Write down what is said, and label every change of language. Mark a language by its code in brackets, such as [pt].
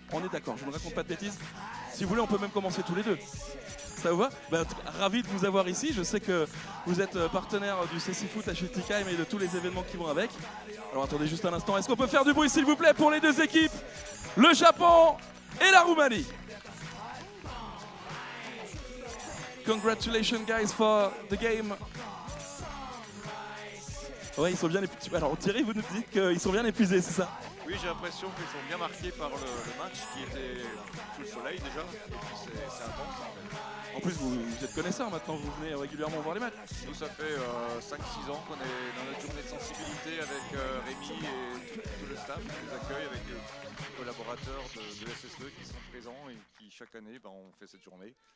[fr] On est d'accord, je ne raconte pas de bêtises. Si vous voulez, on peut même commencer tous les deux. Ça vous va? Ravi de vous avoir ici. Je sais que vous êtes partenaire du CC Foot à Schiltigheim et de tous les événements qui vont avec. Alors attendez juste un instant. Est-ce qu'on peut faire du bruit, s'il vous plaît, pour les deux équipes, le Japon et la Roumanie? [en] Congratulations guys for the game. [fr] Ouais, ils sont bien épuisés. Alors Thierry, vous nous dites qu'ils sont bien épuisés, c'est ça? Oui, j'ai l'impression qu'ils sont bien marqués par le match qui était sous le soleil déjà. Et puis c'est intense en fait. En plus, vous êtes connaisseurs maintenant, vous venez régulièrement voir les matchs. Nous, ça fait 5-6 ans qu'on est dans notre journée de sensibilité avec Rémi et tout le staff qui nous accueille, avec les collaborateurs de SSE qui sont présents et qui chaque année on fait cette journée.